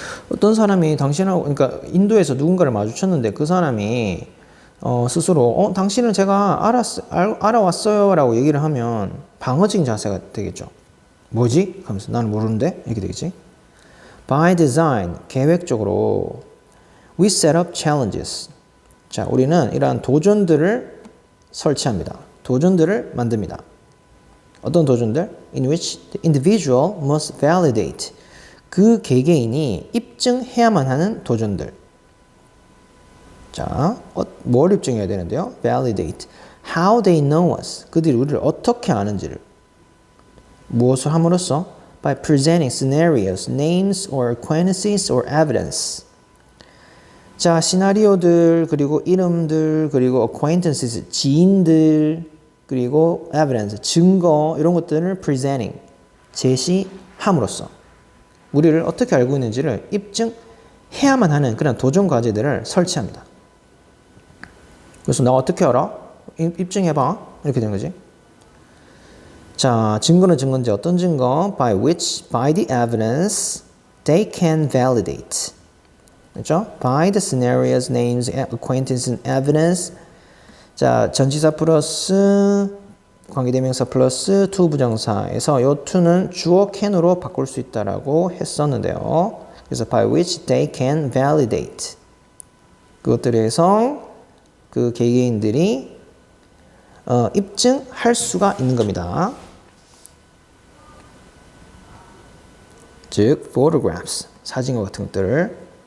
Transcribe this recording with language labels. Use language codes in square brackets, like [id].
[ko] 어떤 사람이 당신하고, 그러니까 인도에서 누군가를 마주쳤는데 그 사람이 스스로 당신을 제가 알아왔어요 라고 얘기를 하면 방어적인 자세가 되겠죠. 뭐지? 하면서 나는 모르는데? 이렇게 되겠지. [en] By design, [ko] 계획적으로 [en] we set up challenges. [ko] 자, 우리는 이러한 도전들을 설치합니다. 도전들을 만듭니다. 어떤 도전들? [en] In which the individual must validate. [ko] 그 개개인이 입증해야만 하는 도전들. 자, 뭘 입증해야 되는데요? [en] Validate. How they know us. [ko] 그들이 우리를 어떻게 아는지를. 무엇을 함으로써? [en] By presenting scenarios, names or acquaintances or evidence. [ko] 자, 시나리오들, 그리고 이름들, 그리고 acquaintances, 지인들, 그리고 evidence, 증거, 이런 것들을 presenting, 제시함으로써 우리를 어떻게 알고 있는지를 입증해야만 하는 그런 도전 과제들을 설치합니다. 그래서 나 어떻게 알아? 입증해봐. 이렇게 된 거지. 자, 증거는 증거인데 어떤 증거? [en] By which, by the evidence, they can validate. [ko] 그렇죠? [en] By the scenarios, names, acquaintance, and evidence. [ko] 자, 전치사 플러스 관계대명사 플러스 to 부정사에서 요 to는 주어 can으로 바꿀 수 있다라고 했었는데요. 그래서 [en] by which they can validate. [ko] 그것들에 의해서 그 개개인들이 입증할 수가 있는 겁니다. 즉, photographs, 사진과 같은 것들을.